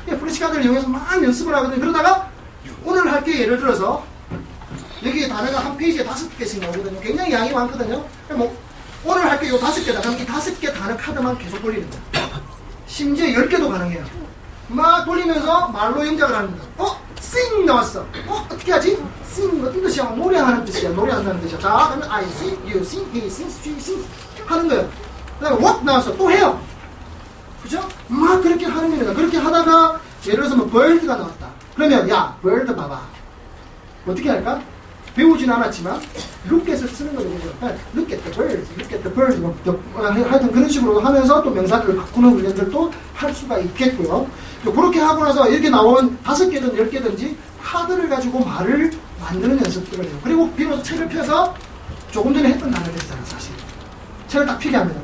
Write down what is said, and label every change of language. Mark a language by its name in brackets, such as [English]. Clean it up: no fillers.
[Korean] 플래시카드를 이용해서 막 연습을 하거든요. 그러다가 오늘 할 게 예를 들어서 여기 단어가 한 페이지에 5개씩 나오거든요. 굉장히 양이 많거든요. 뭐 오늘 할 게 요 5개다. 그럼 이 5개 단어 카드만 계속 돌리는 거예요. 심지어 10개도 가능해요. 막 돌리면서 말로 영작을 하는 거예요. sing 나왔어. 어떻게 하지? sing 어떤 뜻이야? 노래하는 뜻이야. 노래한다는 뜻이야. [English] 자, 그러면 I sing, you sing, he sings, she sings [Korean] 하는 거예요. 그 다음에 what 나왔어. 또 해요. 그죠? 막 그렇게 하는 겁니다. 그렇게 하다가 예를 들어서 뭐 bird가 나왔다. 그러면 야, bird 봐봐. 어떻게 할까? 배우진 않았지만 look at을 쓰는 거죠. [English] look at the birds, look at the birds. [Korean] 하여튼 그런 식으로 하면서 또 명사들을 바꾸는 훈련들도 할 수가 있겠고요. 그렇게 하고 나서 이렇게 나온 5개든 10개든지 카드를 가지고 말을 만드는 연습들을 해요. 그리고 비로소 책을 펴서 조금 전에 했던 단어들이잖아, 사실. 책을 딱 펴게 합니다.